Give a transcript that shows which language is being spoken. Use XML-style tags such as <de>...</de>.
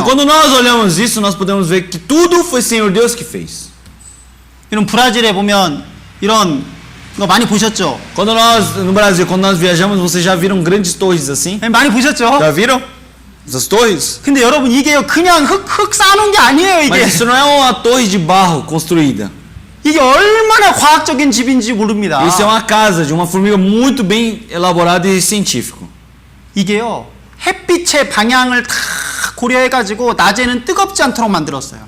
<pt>Então, quando nós olhamos isso, nós podemos ver que tudo foi Senhor Deus que fez.</pt> <ko>이런 브라질에 보면 이런 거 많이 보셨죠?</ko> <pt>Quando nós no Brasil, quando nós viajamos, vocês já viram grandes torres assim?</pt> <ko>많이 보셨죠?</ko> <pt>Já viram essas torres?</pt> <ko>근데 여러분 이게요 그냥 흙 쌓아놓은 게 아니에요 이게.</ko> <pt>Mas isso não é uma torre de barro construída.</pt> <ko>이게 얼마나 과학적인 집인지 모릅니다.</ko> <pt>Isso é uma casa de uma formiga muito bem elaborada e científico.</pt> <ko>이게요 햇빛의 방향을 다 고려해가지고 낮에는 뜨겁지 않도록 만들었어요.</ko>